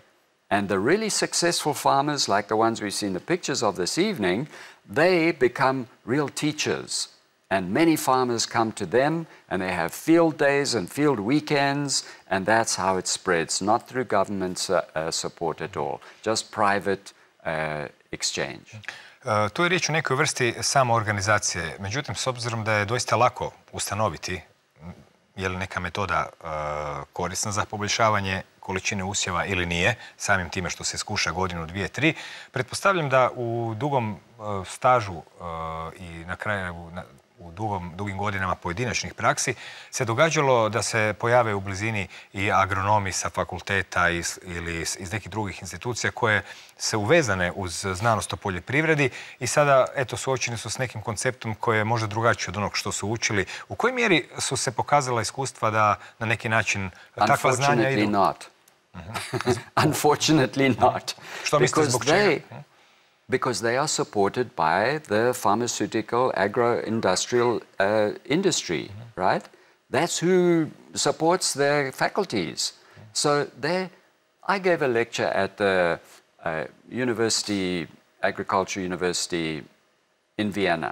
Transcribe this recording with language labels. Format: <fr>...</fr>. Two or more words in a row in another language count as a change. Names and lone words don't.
<en>And the really successful farmers, like the ones we've seen the pictures of this evening, they become real teachers. And many farmers come to them, and they have field days and field weekends, and that's how it spreads, not through government support at all, just private exchange.</en> <hr>Tu je riječ o nekoj vrsti samoorganizacije. Međutim, s obzirom da je doista lako ustanoviti je li neka metoda korisna za poboljšavanje količine usjeva ili nije, samim time što se skuša godinu, dvije, tri, pretpostavljam da u dugom stažu i na kraju u dugim godinama pojedinačnih praksi se događalo da se pojave u blizini i agronomi sa fakulteta ili iz nekih drugih institucija koje se uvezane uz znanost o poljoprivredi i sada, eto, suočeni su s nekim konceptom koji je možda drugačiji od onog što su učili. U kojoj mjeri su se pokazala iskustva da na neki način takva znanja idu?</hr> <en>Unfortunately not. Unfortunately not.</en> <hr>Što mislite zbog čega?</hr> <en>Because they are supported by the pharmaceutical, agro-industrial industry, right? That's who supports their faculties. So I gave a lecture at the Agriculture University in Vienna.</en>